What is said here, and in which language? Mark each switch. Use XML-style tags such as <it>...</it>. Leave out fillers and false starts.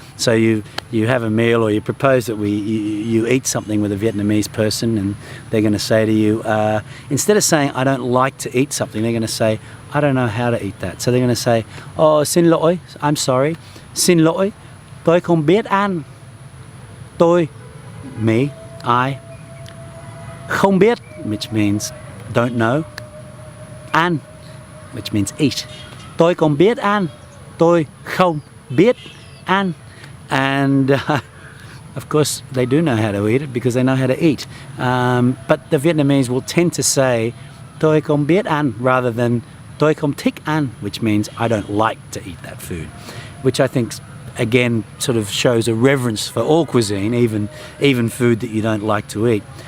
<en>So you have a meal, or you propose that you eat something with a Vietnamese person, and they're going to say to you, instead of saying I don't like to eat something, they're going to say I don't know how to eat that. So they're going to say, oh, xin lỗi, I'm sorry,</en> <vi>xin lỗi, tôi không biết ăn.</vi> <en>Tôi, me, I, không biết, which means don't know, ăn, which means eat.</en> <vi>Tôi không biết ăn, tôi không biết ăn.</vi> <en>And of course they do know how to eat it because they know how to eat. But the Vietnamese will tend to say</en> <vi>tôi không biết ăn</vi> <en>rather than</en> <vi>tôi không thích ăn,</vi> <en>which means I don't like to eat that food, which I think again sort of shows a reverence for all cuisine, even food that you don't like to eat.</en>